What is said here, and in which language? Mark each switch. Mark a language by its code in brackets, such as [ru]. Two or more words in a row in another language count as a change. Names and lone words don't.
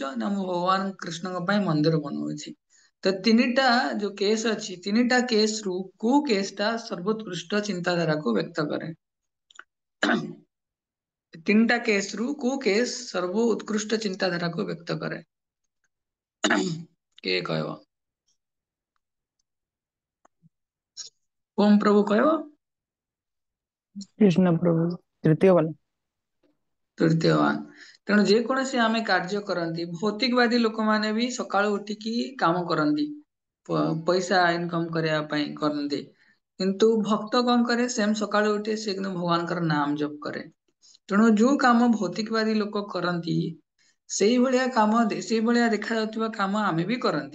[or] ନା ମୁଁ ଭଗବାନ କୃଷ୍ଣଙ୍କ ପାଇଁ ମନ୍ଦିର ବନଉଛି। ତ 3ଟା ଯୋଉ କେସ୍ ଅଛି, 3ଟା କେସ ରୁ କୋଉ କେସ୍ ଟା ସର୍ବୋତ୍କୃଷ୍ଟ ଚିନ୍ତାଧାରାକୁ ବ୍ୟକ୍ତ କରେ? 3ଟା କେସ ରୁ କୋଉ କେସ୍ ସର୍ବ ଉତ୍କୃଷ୍ଟ ଚିନ୍ତାଧାରାକୁ ବ୍ୟକ୍ତ କରେ? କିଏ କହିବ? ଓମ୍ ପ୍ରଭୁ କହିବ? [hi] कृष्ण प्रभु तृतीय वाला। [or] ତୃତୀୟବାନ। ତେଣୁ ଯେକୌଣସି ଆମେ କାର୍ଯ୍ୟ କରନ୍ତି, ଭୌତିକବାଦୀ ଲୋକମାନେ ବି ସକାଳୁ ଉଠିକି କାମ କରନ୍ତି, ପଇସା ଇନକମ କରିବା ପାଇଁ କରନ୍ତି। କିନ୍ତୁ ଭକ୍ତ କଣ କରେ, ସେମ ସକାଳୁ ଉଠେ, ସେ କିନ୍ତୁ ଭଗବାନଙ୍କର ନାମ ଜପ କରେ। ତେଣୁ ଯୋଉ କାମ ଭୌତିକବାଦୀ ଲୋକ କରନ୍ତି, ସେଇଭଳିଆ କାମ, ସେଇଭଳିଆ ଦେଖାଯାଉଥିବା କାମ ଆମେ ବି କରନ୍ତି।